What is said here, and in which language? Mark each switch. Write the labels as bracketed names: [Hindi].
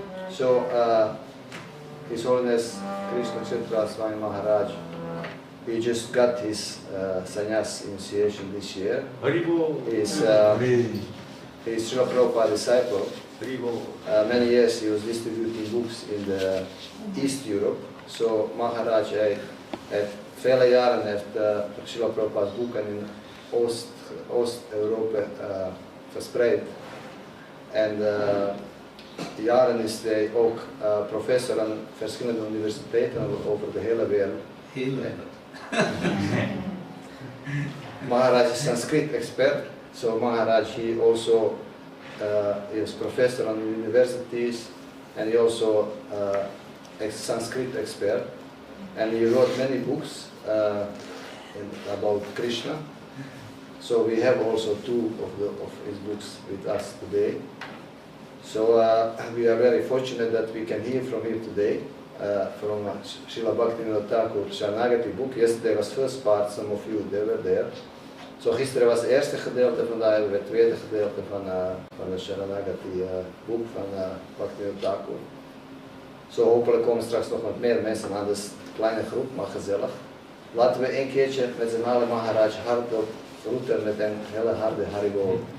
[English] So, His Holiness Krishna Kshetra Swami Maharaj, he just got his sannyas initiation this year. He's Srila Prabhupada disciple. Many years he was distributing books in the East Europe. [Dutch] So Maharaj heeft vele jaren heeft Srila Prabhupada's boeken in Oost-Europa verspreid. En jaren is hij ook professor aan verschillende universiteiten over de hele wereld. [English] Maharaj is Sanskrit expert. So Maharaj, he also is professor on universities, and he also is Sanskrit expert, and he wrote many books about Krishna. So we have also two of his books with us today. So we are very fortunate that we can hear from him today, from Srila Bhaktivinoda Thakur Saranagati book. Yesterday was first part, some of you, they were there. [Dutch] So gisteren was het eerste gedeelte, vandaag hebben we het tweede gedeelte van de Saranagati boek van Bhaktivinoda Thakur. Zo hopelijk komen straks nog wat meer mensen aan, dus een kleine groep, maar gezellig. Laten we een keertje met z'n allen Maharaj hardop groeten met een hele harde Haribol.